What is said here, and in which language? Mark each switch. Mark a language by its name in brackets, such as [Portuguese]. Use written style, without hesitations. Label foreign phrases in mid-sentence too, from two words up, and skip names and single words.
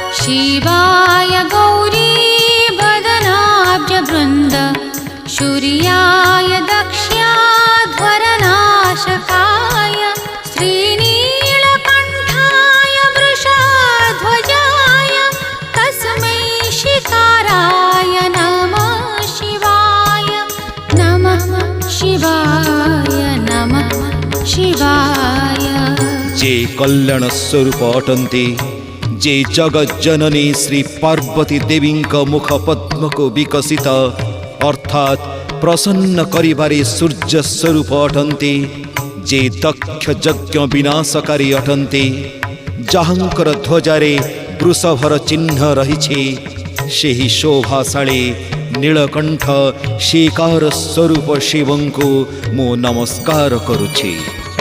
[Sanskrit] शिवाय गौरी वदनाब्जवृन्द शूर्याय दक्ष्याध्वरनाशकाय श्रीनीलकण्ठाय वृषध्वजाय तस्मै शिकाराय नमः शिवाय नमः शिवाय नमः शिवाय। [Odia] ଯେ କଲ୍ୟାଣ ସ୍ୱରୂପ ଅଟନ୍ତି, ଯେ ଜଗଜ୍ଜନନୀ ଶ୍ରୀ ପାର୍ବତୀ ଦେବୀ ମୁଖ ପଦ୍ମ କୁ ବିକଶିତ ଅର୍ଥାତ ପ୍ରସନ୍ନ କରିବାରେ ସୂର୍ଯ୍ୟ ସ୍ୱରୂପ ଅଟନ୍ତି, ଯେ ଦକ୍ଷ ଯଜ୍ଞ ବିନାଶକାରୀ ଅଟନ୍ତି, ଯାହାଙ୍କର ଧ୍ୱଜାରେ ବୃଷଭର ଚିହ୍ନ ରହିଛି, ସେହି ଶୋଭାଶାଳୀ ନୀଳକଣ୍ଠ ଶିକାର ସ୍ୱରୂପ ଶିବଙ୍କୁ ମୋ ନମସ୍କାର କରୁଛି।